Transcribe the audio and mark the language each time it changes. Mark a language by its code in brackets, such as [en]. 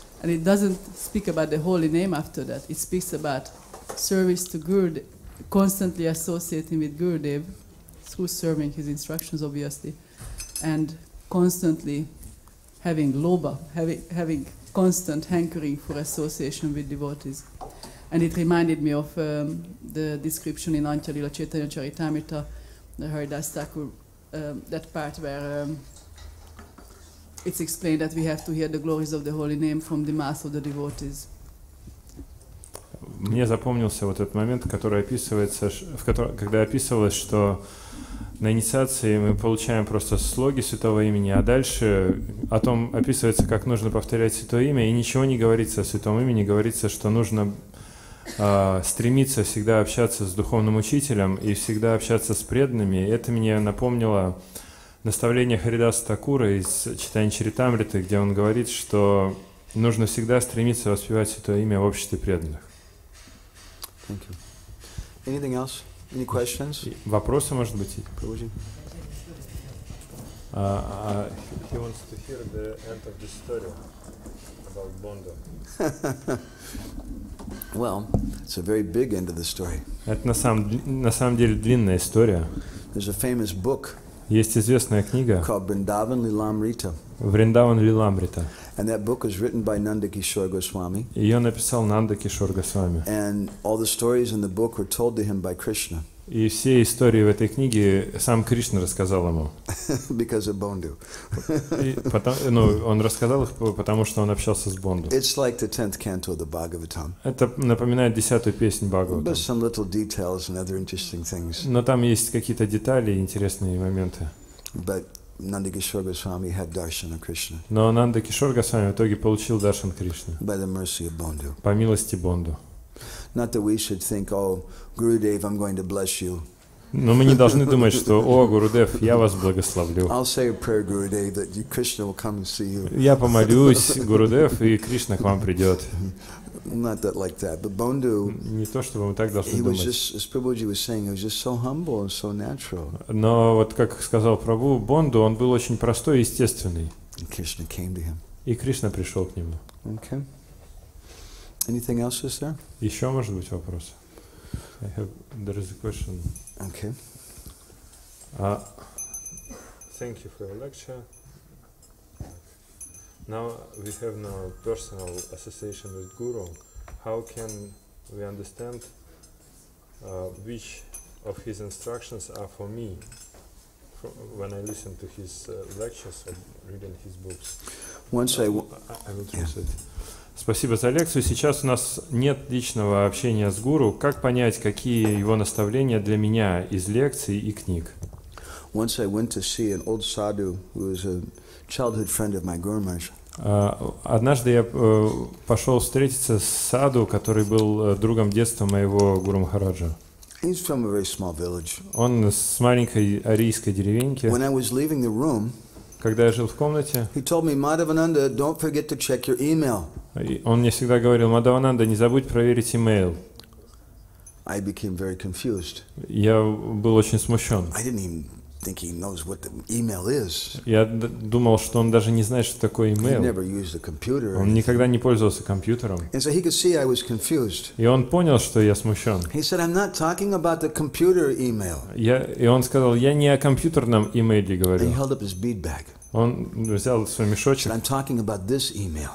[en] And it doesn't speak about the holy name after that. It speaks about service to Gurudev, constantly associating with Gurudev, through serving his instructions, obviously, and constantly having loba, having constant hankering for association with devotees. And it reminded me of the description in Antya Lila Chaitanya Charitamrita, the Haridas Thakur, that part where it's explained that we have to hear the glories of the holy name from the mouth of the devotees. [ru] Мне запомнился вот этот момент, который описывается, когда описывалось, что на инициации мы получаем просто слоги святого имени, а дальше о том описывается, как нужно повторять святое имя, и ничего не говорится о святом имени, говорится, что нужно стремиться всегда общаться с духовным учителем и всегда общаться с преданными. И это мне напомнило наставление Харидаса Такура из Чайтанья Чаритамриты, где он говорит, что нужно всегда стремиться воспевать святое имя в обществе преданных. [en] Thank you. Anything else? Any questions? [ru] Вопросы, может быть? [en] He wants to hear the end of the story about Bondo. Well, it's a very big end of the story. [ru] Это на самом деле длинная история. [en] There's a famous book. [ru] Есть известная книга [en] called Vrindavan Lilamrita. [ru] Вриндаван Лиламрита. [en] And that book was written by Nanda Kishore Goswami. [ru] Ее написал Нанда Кишор Госвами. [en] And all the stories in the book were told to him by Krishna. [ru] И все истории в этой книге сам Кришна рассказал ему. [en] Because of Bondu. [ru] Он рассказал их, потому что он общался с Бонду. [en] It's like the 10th canto of the Bhagavatam. [ru] Это напоминает 10-ю песнь Бхагавата. [en] But some little details and other interesting things. [ru] Но там есть какие-то детали и интересные моменты. [en] But Nanda Kishore Goswami had darshan of Krishna. [ru] Но Нанда Кишор Госвами в итоге получил даршан Кришны. [en] By the mercy of Bondu. [ru] По милости Бонду. [en] Not that we should think, oh, Gurudev, I'm going to bless you. [ru] Но мы не должны думать, что, о, Гурудев, я вас благословлю. [en] I'll say a prayer, Gurudev, that Krishna will come and see you. [ru] Я помолюсь, Гурудев, и Кришна к вам придет. [en] Not that like that, but Bondu, [ru] Не то, чтобы мы так должны [en] he was [ru] думать. [en] just, as Prabhuji was saying, he was just so humble and so natural. [ru] Но вот как сказал Прабху, Бонду, он был очень простой и естественный. [en] And Krishna came to him. [ru] И Кришна пришел к нему. [en] Okay. Anything else is there? [ru] Еще, может быть, вопрос? [en] There is a question. Okay. Thank you for your lecture. Now we have no personal association with Guru. How can we understand which of his instructions are for me when I listen to his lectures or reading his books? Once I will translate. [ru] Спасибо за лекцию. Сейчас у нас нет личного общения с гуру. Как понять, какие его наставления для меня из лекций и книг? [en] Once I went to see an old sadhu who was a childhood friend of my Guru Maharaj. [ru] Однажды я пошел встретиться с саду, который был другом детства моего Гуру Махараджа. [en] He's from a very small village. [ru] Он с маленькой арийской деревеньки. [en] When I was leaving the room, [ru] когда я жил в комнате, [en] he told me, Madhavananda, don't forget to check your email. [ru] Он мне всегда говорил: Мадхавананда, не забудь проверить имейл. [en] I became very confused. [ru] Я был очень смущен. [en] I didn't even think he knows what the email is. [ru] Я думал, что он даже не знает, что такое имейл. [en] He never used a computer. [ru] Он никогда не пользовался компьютером. [en] And so he could see I was confused. [ru] И он понял, что я смущен. [en] He said, I'm not talking about the computer email. [ru] И он сказал: я не о компьютерном имейле говорю. [en] And he held up his bead bag. [ru] Он взял свой мешочек. [en] I'm talking about this email.